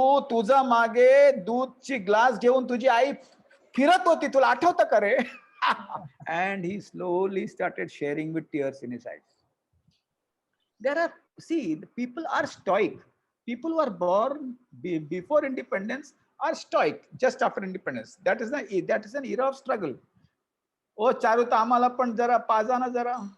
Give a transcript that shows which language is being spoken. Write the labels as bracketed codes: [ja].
[mr] तुझा मागे दूधची ग्लास घेऊन तुझी आई फिरत होती, तुला आठवतं का रे? [en] And he slowly started sharing with tears in his eyes. The people are stoic. People who are born before independence are stoic just after independence. That is an era of struggle. [mr] Oh, Charuta आम्हाला पण जरा पाजा ना जरा.